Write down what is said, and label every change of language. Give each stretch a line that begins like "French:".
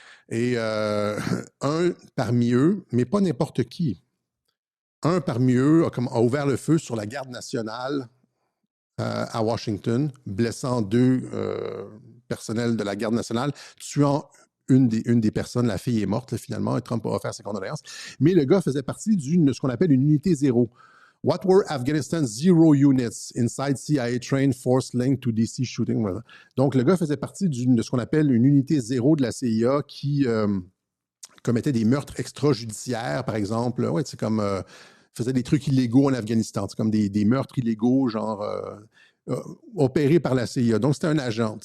French: Et un parmi eux, mais pas n'importe qui, un parmi eux a ouvert le feu sur la garde nationale à Washington, blessant 2 personnels de la garde nationale, tuant une des personnes. La fille est morte, là, finalement, et Trump a offert ses condoléances. Mais le gars faisait partie de ce qu'on appelle une unité zéro.
English: What were Afghanistan's zero units inside CIA trained force linked to DC shooting?
French: Donc, le gars faisait partie de ce qu'on appelle une unité zéro de la CIA qui commettait des meurtres extrajudiciaires, par exemple. Ouais, c'est comme faisait des trucs illégaux en Afghanistan. C'est comme des meurtres illégaux, genre opérés par la CIA. Donc, c'était un agent.